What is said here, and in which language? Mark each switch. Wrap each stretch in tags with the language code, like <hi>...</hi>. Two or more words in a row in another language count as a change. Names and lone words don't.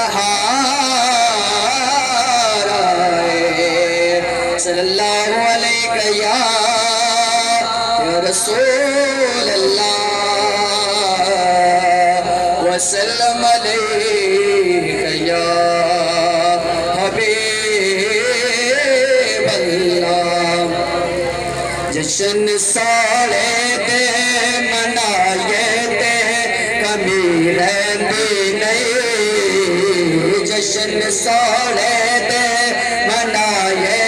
<ar>صحارا صلى الله عليه يا رسول الله وسلم عليه يا</ar> <pa>حبیب اللہ جشن سالے دے منائے تے کمی رہندی جشن سالے دے منائے</pa>